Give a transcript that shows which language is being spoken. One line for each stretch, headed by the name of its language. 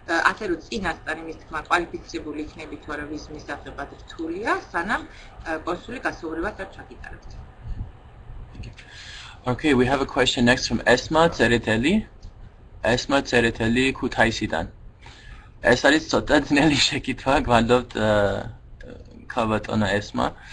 Georgian: ასე რომ წინასწარ იმის თქმა კვალიფიცირებული იქნები თუ არა ვის მისაღებად რთულია, სანამ კონსული გასაუბრებას არ ჩაგიტარებთ.
English: Okay, we have a question next from Esma Tsereteli.
Georgian: Esma Tsereteli Kutaisidan. ეს არის ცოტა ძნელი შეკითხვა, გვალობთ ქალბატონო Esma.